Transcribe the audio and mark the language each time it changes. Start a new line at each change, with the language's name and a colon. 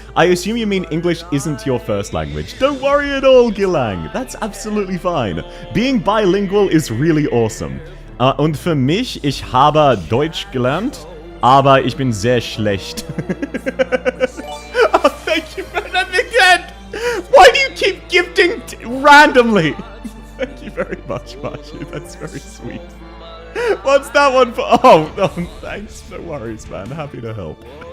English: I assume you mean English isn't your first language. Don't worry at all, Gilang. That's absolutely fine. Being bilingual is really awesome.
German: Und für mich, ich habe Deutsch gelernt, aber ich bin sehr schlecht.
English: Oh, thank you for that again. Why do you keep gifting randomly? Thank you very much, Marshy. That's very sweet. What's that one for? Oh, no, thanks. No worries, man. Happy to help.